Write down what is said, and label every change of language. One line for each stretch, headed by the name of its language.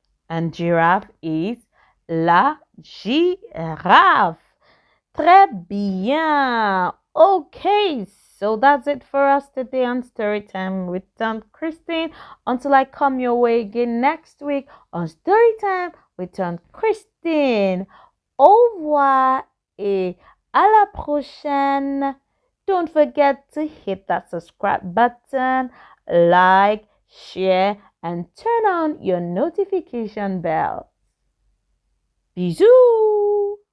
English: And giraffe is
French: la girafe. Très bien.
English: Okay, so that's it for us today on Storytime with Aunt Christine. Until I come your way again next week on Storytime with Aunt Christine.
French: Au revoir et à la prochaine.
English: Don't forget to hit that subscribe button, like, share, and turn on your notification bell. Bisous!